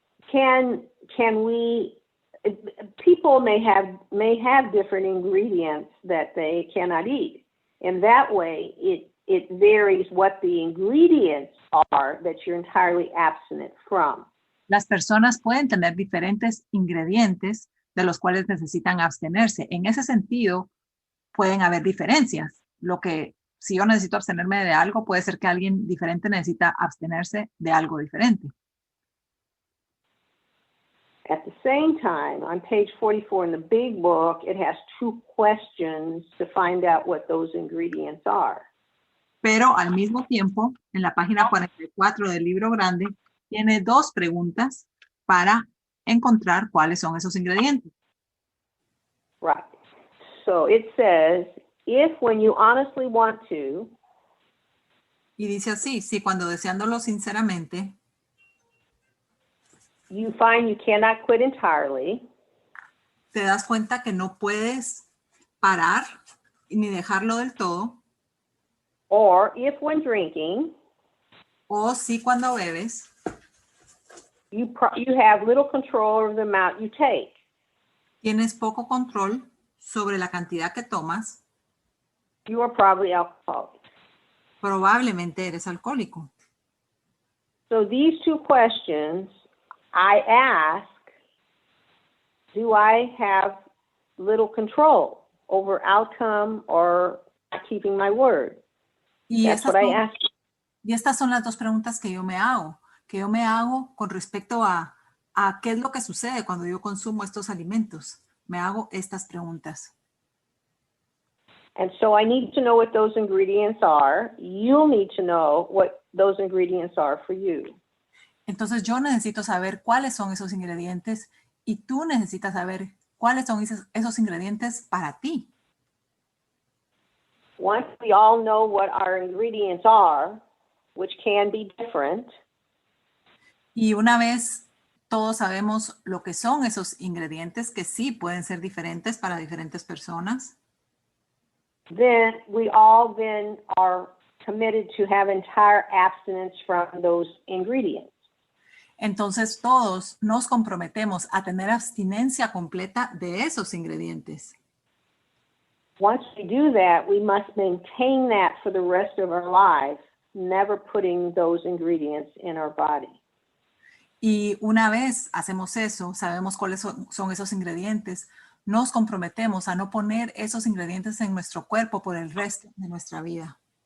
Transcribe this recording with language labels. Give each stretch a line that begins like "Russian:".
English: Can we, people may have different ingredients that they cannot eat. In that way, it varies what the ingredients are that you're entirely abstinent from.
Spanish: Las personas pueden tener diferentes ingredientes de los cuales necesitan abstenerse. En ese sentido, pueden haber diferencias. Lo que, si yo necesito abstenerme de algo, puede ser que alguien diferente necesita abstenerse de algo diferente.
English: At the same time, on page 44 in the big book, it has 2 questions to find out what those ingredients are.
Spanish: Pero al mismo tiempo, en la página 44 del libro grande, tiene 2 preguntas para encontrar cuáles son esos ingredientes.
English: Right. So it says, if when you honestly want to,
Spanish: Y dice así, si cuando deseándolo sinceramente,
English: you find you cannot quit entirely,
Spanish: te das cuenta que no puedes parar ni dejarlo del todo,
English: or if when drinking,
Spanish: o si cuando bebes,
English: you have little control over the amount you take,
Spanish: tienes poco control sobre la cantidad que tomas,
English: you are probably alcoholic.
Spanish: probablemente eres alcohólico.
English: So these 2 questions I ask, do I have little control over outcome or not keeping my word?
Spanish: Y
English: That's what I ask.
Spanish: Y estas son las 2 preguntas que yo me hago con respecto a a qué es lo que sucede cuando yo consumo estos alimentos. Me hago estas preguntas.
English: And so I need to know what those ingredients are. You'll need to know what those ingredients are for you.
Spanish: Entonces yo necesito saber cuáles son esos ingredientes y tú necesitas saber cuáles son esos ingredientes para ti.
English: Once we all know what our ingredients are, which can be different,
Spanish: Y una vez todos sabemos lo que son esos ingredientes, que sí pueden ser diferentes para diferentes personas,
English: then we all then are committed to have entire abstinence from those ingredients.
Spanish: entonces todos nos comprometemos a tener abstinencia completa de esos ingredientes.
English: Once we do that, we must maintain that for the rest of our lives, never putting those ingredients in our body.
Spanish: Y una vez hacemos eso, sabemos cuáles son esos ingredientes, nos comprometemos a no poner esos ingredientes en nuestro cuerpo por el resto de nuestra vida.